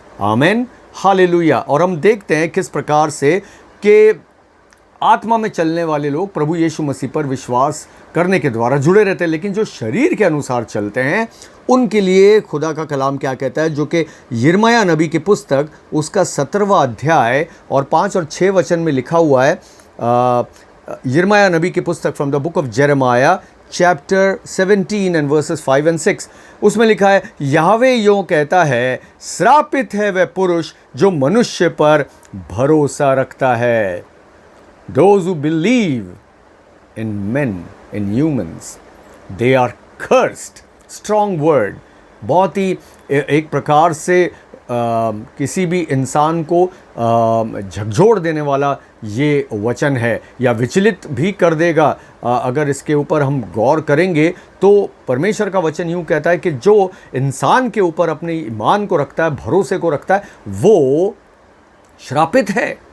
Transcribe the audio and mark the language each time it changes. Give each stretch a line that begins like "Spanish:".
Hindi: आमीन, हालेलुया। और हम देखते हैं किस प्रकार से कि आत्मा में चलने वाले लोग प्रभु यीशु मसीह पर विश्वास करने के द्वारा जुड़े रहते हैं, लेकिन जो शरीर के अनुसार चलते हैं उनके लिए खुदा का कलाम क्या कहता है, जो कि यिर्मयाह नबी की पुस्तक उसका 17वां अध्याय और 5 और 6 वचन में लिखा हुआ है। यिर्मयाह नबी की पुस्तक
English: from the book of Jeremiah chapter 17 and verses 5 and 6,
Hindi: उसमें लिखा है, यहोवा यूं कहता है, श्रापित है वह पुरुष जो मनुष्य पर भरोसा रखता है।
English: Those who believe in men, in humans, they are cursed. Strong word.
Hindi: बहुत ही एक प्रकार से किसी भी इंसान को झकझोर देने वाला ये वचन है, या विचलित भी कर देगा। अगर इसके ऊपर हम गौर करेंगे तो परमेश्वर का वचन यूँ कहता है कि जो इंसान के ऊपर अपने ईमान को रखता है, भरोसे को रखता है, वो श्रापित है।